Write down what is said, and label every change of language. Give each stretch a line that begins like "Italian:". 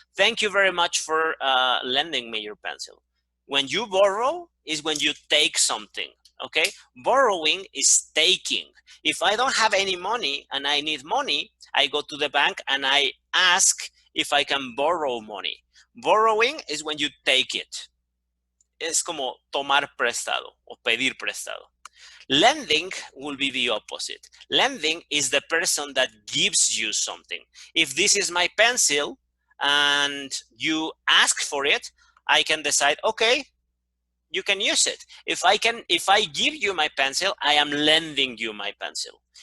English: Thank you very much for lending me your pencil. When you borrow is when you take something, okay? Borrowing is taking. If I don't have any money and I need money, I go to the bank and I ask if I can borrow money. Borrowing is when you take it.
Spanish: Es como tomar prestado o pedir prestado.
English: Lending will be the opposite. Lending is the person that gives you something. If this is my pencil and you ask for it, I can decide, okay, you can use it. If I give you my pencil, I am lending you my pencil.